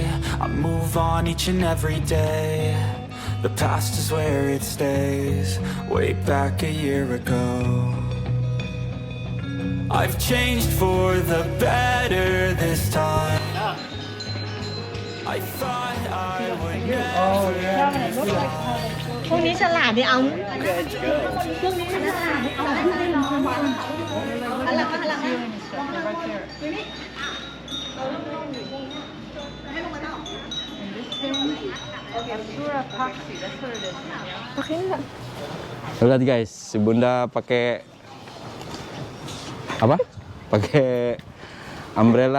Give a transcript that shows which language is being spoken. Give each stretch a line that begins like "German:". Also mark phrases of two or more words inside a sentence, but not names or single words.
English: I move on each and every day. The past is where it stays, way back a year ago. I've changed for the better this time. I thought I would never be fine.
Thai: พวกนี้ฉลาดดิเอาพวกนี้ฉลาดดิเอาให้น้องอะไรก็อะไร
Indonesian: pakai enggak? Lihat guys, si Bunda pakai apa? Pakai umbrella.